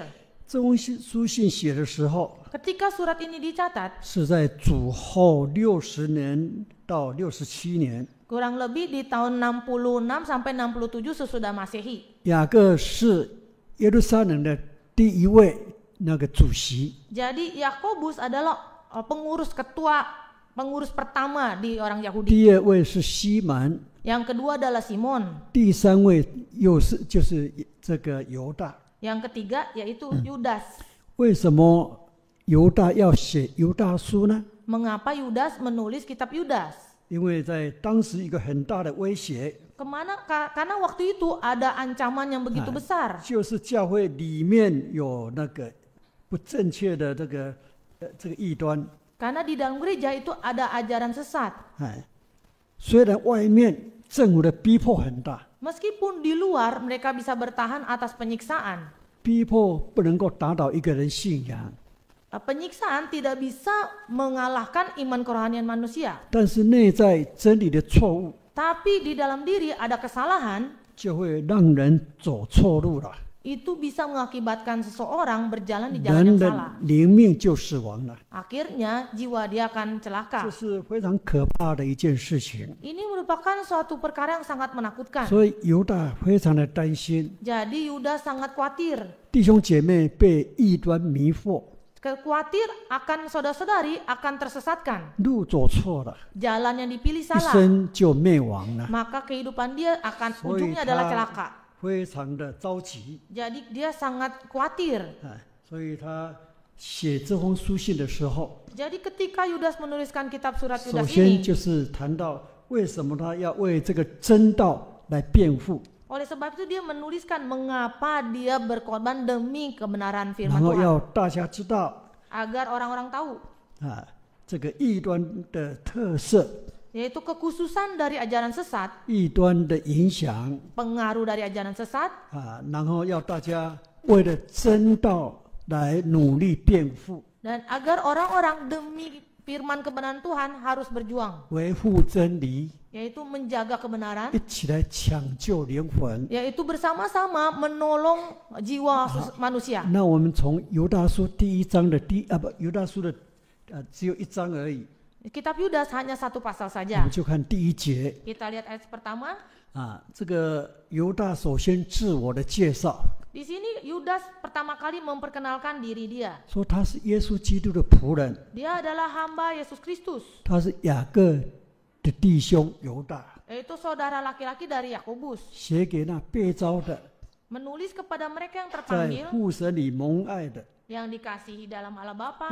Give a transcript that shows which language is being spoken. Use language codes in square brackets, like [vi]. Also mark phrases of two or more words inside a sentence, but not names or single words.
[zh] 这封书信写的时候， [id] Ketika surat ini dicatat, [zh] 是在主后60年到67年。 [id] kurang lebih di tahun 66 sampai 67 sesudah Masehi. [zh] 雅各是耶路撒冷的第一位那个主席， [id] Jadi Yakobus adalah pengurus pertama di orang Yahudi. [zh] 第二位是西门， [id] Yang kedua adalah Simon. [zh] 第三位就是这个犹大。 [id] Yang ketiga yaitu Yudas. [zh] 为什么犹大要写犹大书呢？ [id] Mengapa Yudas menulis kitab Yudas? [zh] 因为在当时一个很大的威胁， [id] Karena waktu itu ada ancaman yang begitu besar. [zh] 就是教会里面有那个不正确的这个异端。 [id] Karena di dalam gereja itu ada ajaran sesat. [zh] 虽然外面政府的逼迫很大， [id] Meskipun di luar mereka bisa bertahan atas penyiksaan. [zh] 逼迫不能够打倒一个人信仰， [id] Penyiksaan tidak bisa mengalahkan iman kerohanian manusia. [zh] 但是内在真理的错误， [id] Tapi di dalam diri ada kesalahan, [zh] 就会让人走错路了， [id] itu bisa mengakibatkan seseorang berjalan di jalan [zh] 人 [id] yang [zh] 的 [id] salah. [zh] 灵命就死亡了。 [id] Akhirnya jiwa dia akan [zh] 这 [id] celaka. [zh] 是非常可怕的一件事情。 [id] Ini merupakan suatu perkara yang sangat menakutkan. [zh] 所以犹大非常的担心， [id] Jadi Yudas sangat khawatir. [zh] 弟兄姐妹被异端迷惑， [id] Khawatir akan saudara-saudari akan tersesatkan. [zh] 路走错了， [id] Jalan yang dipilih [zh] 一 [id] salah. [zh] 生就灭亡了， [id] Maka kehidupan dia akan [zh] 所以 [id] ujungnya adalah [zh] 他 [id] celaka. [zh] 非常的着急。 [id] Jadi dia sangat khawatir. [zh] 所以他写这封书信的时候， [id] Jadi ketika Yudas menuliskan kitab surat [zh] 首 [id] Yudas [zh] 先 [id] ini, [zh] 就是谈到为什么他要为这个真道来辩护， [id] oleh sebab itu dia menuliskan mengapa dia berkorban demi kebenaran [zh] 然 [id] firman [zh] 后 [id] Tuhan. [zh] 要大家知道 [id] Agar orang-orang tahu, [zh] 这个异端的特色， [id] yaitu kekhususan dari ajaran sesat, [zh] 异端的影响 [id] pengaruh dari ajaran sesat, [zh] 然后要大家为了真道来努力辩护， [id] dan agar orang-orang demi firman kebenaran Tuhan harus berjuang, [zh] 维护真理， [id] yaitu menjaga kebenaran, [zh] 一起来抢救灵魂。 [id] yaitu bersama-sama menolong jiwa manusia. [zh] 那我们从犹大书第一章的犹大书的只有一章而已， [id] Kitab Yudas hanya satu pasal [zh] 我 [id] saja. [zh] 们就看第一节 [id] Kita lihat ayat pertama. [zh] 这个犹大首先自我的介绍， [id] Di sini Yudas pertama kali memperkenalkan diri dia. [zh] 说他是耶稣基督的仆人， [id] Dia adalah hamba Yesus Kristus, [zh] 他是雅各的弟兄犹大， [id] yaitu saudara laki-laki dari Yakobus, [zh] 写给那被召的， [id] menulis kepada mereka yang [zh] 在 [id] terpanggil, [zh] 父神里蒙爱的， [id] yang dikasihi dalam Allah Bapa,